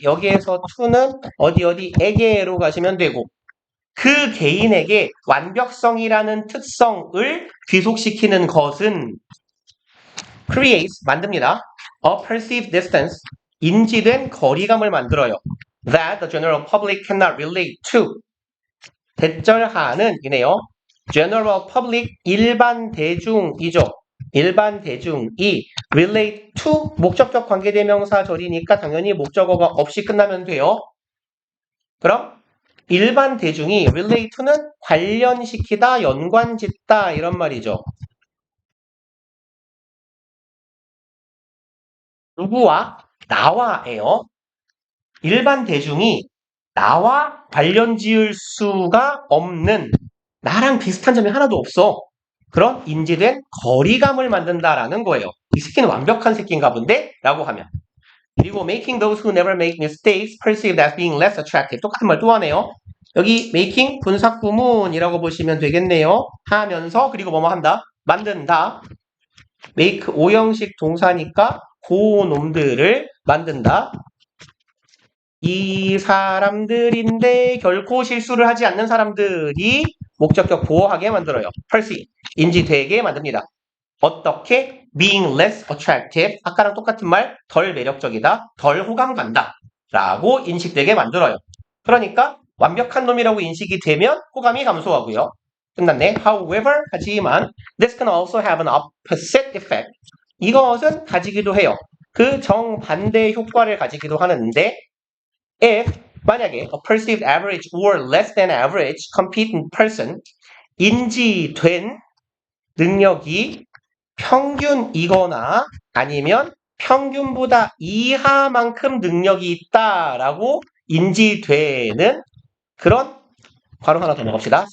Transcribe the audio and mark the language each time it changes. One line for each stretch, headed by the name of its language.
Korean: 여기에서 to는 어디에게로 가시면 되고 그 개인에게 완벽성이라는 특성을 귀속시키는 것은 creates 만듭니다.
English: a perceived distance
Korean: 인지된 거리감을 만들어요.
English: that the general public cannot relate to
Korean: 대절하는 이네요.
English: general public
Korean: 일반 대중이죠. 일반 대중이
English: relate to
Korean: 목적격 관계대명사 절이니까 당연히 목적어가 없이 끝나면 돼요. 그럼 일반 대중이
English: relate to
Korean: 는 관련시키다, 연관짓다 이런 말이죠. 누구와? 나와예요. 일반 대중이 나와 관련 지을 수가 없는 나랑 비슷한 점이 하나도 없어. 그런 인지된 거리감을 만든다라는 거예요. 이 새끼는 완벽한 새끼인가 본데? 라고 하면.
English: 그리고 making those who never make mistakes perceived as being less attractive.
Korean: 똑같은 말 또 하네요. 여기 making 분사구문이라고 보시면 되겠네요. 하면서 그리고 뭐뭐 한다. 만든다. make 오형식 동사니까 고놈들을 만든다. 이 사람들인데 결코 실수를 하지 않는 사람들이 목적격 보호하게 만들어요. perceive 인지되게 만듭니다. 어떻게?
English: being less attractive
Korean: 아까랑 똑같은 말 덜 매력적이다, 덜 호감 간다 라고 인식되게 만들어요. 그러니까 완벽한 놈이라고 인식이 되면 호감이 감소하고요. 끝났네.
English: However,
Korean: 하지만
English: this can also have an opposite effect.
Korean: 이것은 가지기도 해요. 그 정반대 효과를 가지기도 하는데 if 만약에
English: a perceived average or less than average competent person
Korean: 인지된 능력이 평균이거나 아니면 평균보다 이하만큼 능력이 있다라고 인지되는 그런 괄호 하나 더 넣읍시다.